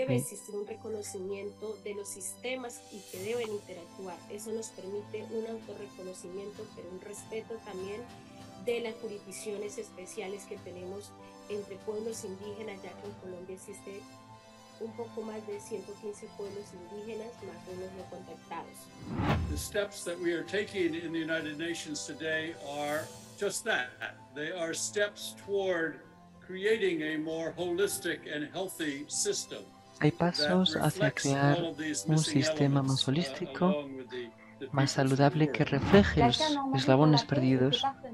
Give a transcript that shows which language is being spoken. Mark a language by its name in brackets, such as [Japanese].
[Spanish] Debe existir un reconocimiento de los sistemas y que deben interactuar. Eso nos permite un autorreconocimiento, pero un respeto también de las jurisdicciones especiales que tenemos entre pueblos indígenas, ya que en Colombia existe un poco más de 115 pueblos indígenas, más unos no contactados. [English] The steps that we are taking in the United Nations today are just that. They are steps toward creating a more holistic and healthy system. [Spanish] Hay pasos hacia crear un sistema más holístico, más saludable, que refleje los eslabones perdidos.